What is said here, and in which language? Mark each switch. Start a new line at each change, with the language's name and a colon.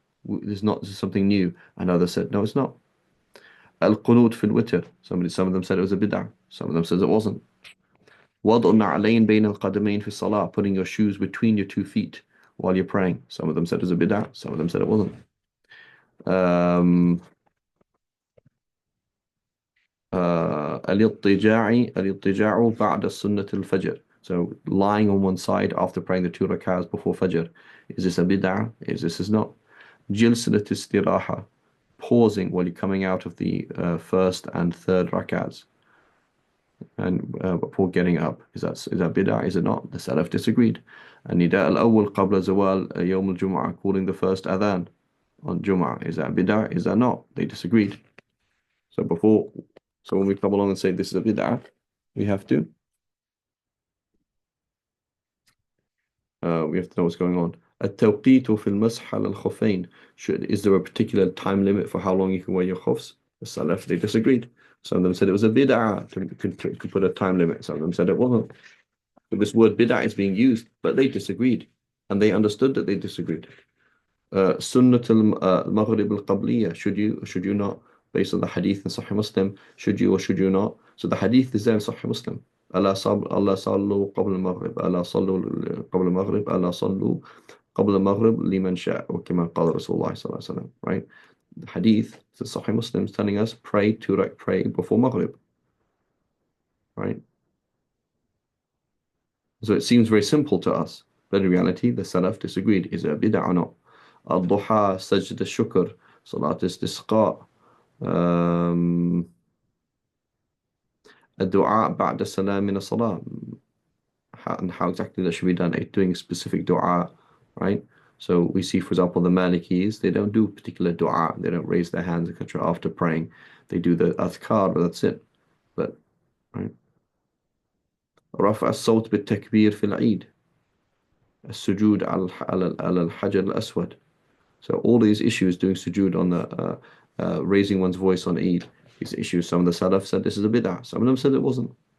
English: This is something new. And others said, no, it's not.
Arabic: Al-Qunut fil witr.
English: Some of them said it was a bid'ah. Some of them said it wasn't.
Arabic: وضع النعلين بين القدمين في الصلاة.
English: Putting your shoes between your 2 feet while you're praying. Some of them said it was a bid'ah. Some of them said it wasn't.
Arabic: Um, الاضطجاع بعد السنة الفجر.
English: So lying on one side after praying the 2 rak'ahs before Fajr. Is this a bid'ah? Is not?
Arabic: جلسة الاستراحة.
English: Pausing while you're coming out of the first and third rak'ahs and before getting up. Is that bid'ah? Is it not? The Salaf disagreed.
Arabic: النداء الأول قبل زوال يوم الجمعة.
English: Calling the first adhan on Jum'ah. Is that bid'ah? Is that not? They disagreed. So when we come along and say this is a bid'ah, we have to know what's going on.
Arabic: التوقيت في المسح على الخفين.
English: Is there a particular time limit for how long you can wear your khufs? The Salaf, they disagreed. Some of them said it was a bid'ah to put a time limit. Some of them said it wasn't. So this word bid'ah is being used, but they disagreed. And they understood that they disagreed.
Arabic: Sunnat al-Maghrib al-Qabliya.
English: Should you not, based on the hadith in Sahih Muslim, should you or should you not? So the hadith is there in Sahih Muslim.
Arabic: ألا صلوا قبل المغرب ألا صلوا قبل المغرب ألا صلوا قبل المغرب لمن شاء وكما قال رسول الله صلى الله عليه وسلم.
English: Right? The hadith, the Sahih Muslim is telling us pray before Maghrib. Right? So it seems very simple to us, but in reality, the Salaf disagreed. Is it a bid'ah or not?
Arabic: Al-Duha, Sajda al-Shukr, Salat al-Istisqa, الدعاء بعد السلام من الصلاة.
English: And how exactly that should be done, doing a specific dua, right? So we see, for example, the Malikis, they don't do particular dua, they don't raise their hands, etc. after praying. They do the adhkar, but that's it. But, right?
Arabic: رفع الصوت بالتكبير في العيد. السجود على الحجر الأسود.
English: So all these issues, doing sujood on the raising one's voice on Eid, these issues, some of the Salaf said this is a bid'ah, some of them said it wasn't.